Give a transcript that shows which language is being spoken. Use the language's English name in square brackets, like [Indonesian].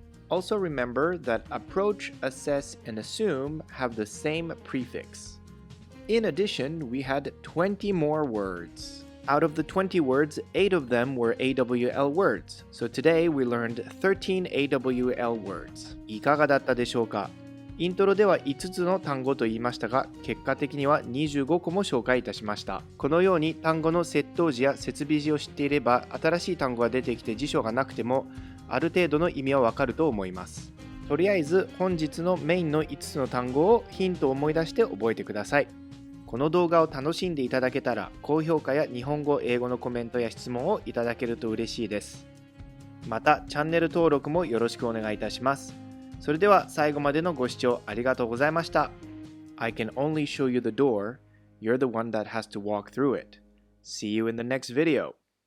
[English] Also remember that approach, assess, and assume have the same prefix. In addition, we had 20 more words. Out of the 20 words, 8 of them were AWL words. So today we learned 13 AWL words. [Japanese] いかがだったでしょうか？イントロでは5つの単語と言いましたが、結果的には25個も紹介いたしました。このように単語の接頭辞や接尾辞を知っていれば、新しい単語が出てきて辞書がなくても、ある程度の意味はわかると思います。とりあえず本日のメインの5つの単語をヒントを思い出して覚えてください。この動画を楽しんでいただけたら、高評価や日本語・英語のコメントや質問をいただけると嬉しいです。また、チャンネル登録もよろしくお願いいたします。それでは最後までのご視聴ありがとうございました。 [English] I can only show you the door. You're the one that has to walk through it. See you in the next video.